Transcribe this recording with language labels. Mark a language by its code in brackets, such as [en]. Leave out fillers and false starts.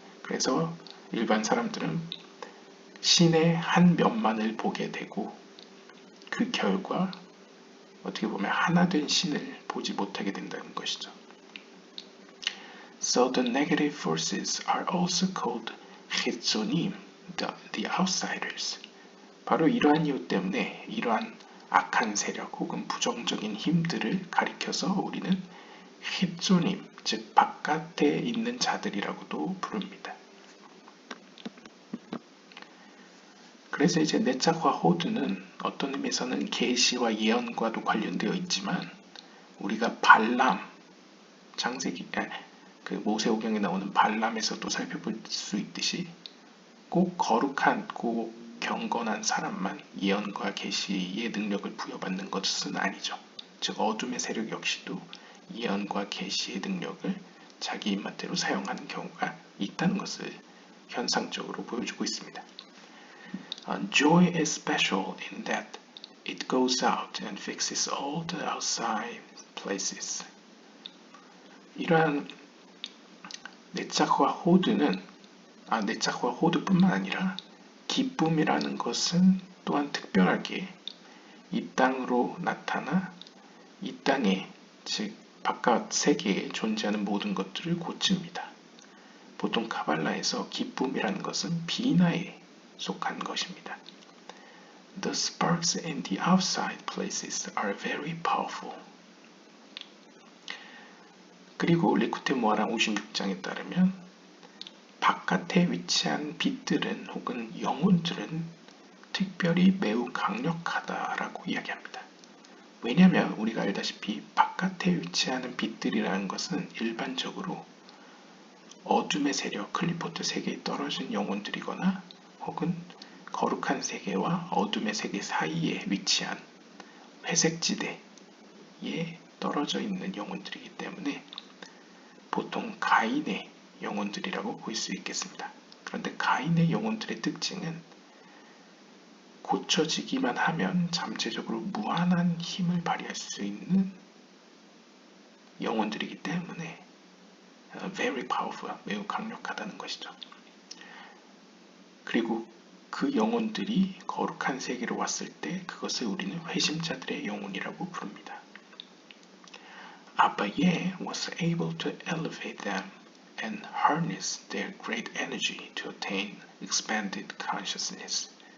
[ko] 그래서 일반 사람들은 신의 한 면만을 보게 되고 그 결과 어떻게 보면 하나 된 신을 보지 못하게 된다는 것이죠. [en] So the negative forces are also called Chitzonim, the outsiders. [ko] 바로 이러한 이유 때문에 이러한 악한 세력 혹은 부정적인 힘들을 가리켜서 우리는 힛조님, 즉 바깥에 있는 자들이라고도 부릅니다. 그래서 이제 네짝과 호드는 어떤 의미에서는 계시와 예언과도 관련되어 있지만 우리가 발람, 창세기, 그 모세오경에 나오는 발람에서도 살펴볼 수 있듯이 꼭 거룩하고 경건한 사람만 예언과 계시의 능력을 부여받는 것은 아니죠. 즉 어둠의 세력 역시도 예언과 계시의 능력을 자기 입맛대로 사용하는 경우가 있다는 것을 현상적으로 보여주고 있습니다. [en] Joy is special in that it goes out and fixes all the outside places. [ko] 이러한 네짝과 호드는 네짝과 호드뿐만 아니라 기쁨이라는 것은 또한 특별하게 이 땅으로 나타나 이 땅에 즉 바깥 세계에 존재하는 모든 것들을 고칩니다. 보통 카발라에서 기쁨이라는 것은 비나에 속한 것입니다. [en] The sparks in the outside places are very powerful. [ko] 그리고 리쿠테 모아랑 56장에 따르면 바깥에 위치한 빛들은 혹은 영혼들은 특별히 매우 강력하다라고 이야기합니다. 왜냐하면 우리가 알다시피 바깥에 위치하는 빛들이라는 것은 일반적으로 어둠의 세력, 클리포트 세계에 떨어진 영혼들이거나 혹은 거룩한 세계와 어둠의 세계 사이에 위치한 회색지대에 떨어져 있는 영혼들이기 때문에 보통 가인의 영혼들이라고 볼 수 있겠습니다. 그런데 가인의 영혼들의 특징은 고쳐지기만 하면 잠재적으로 무한한 힘을 발휘할 수 있는 영혼들이기 때문에 [en] very powerful, [ko] 매우 강력하다는 것이죠. 그리고 그 영혼들이 거룩한 세계로 왔을 때 그것을 우리는 회심자들의 영혼이라고 부릅니다. [en] 아바예 was able to elevate them and harness their great energy to attain expanded consciousness.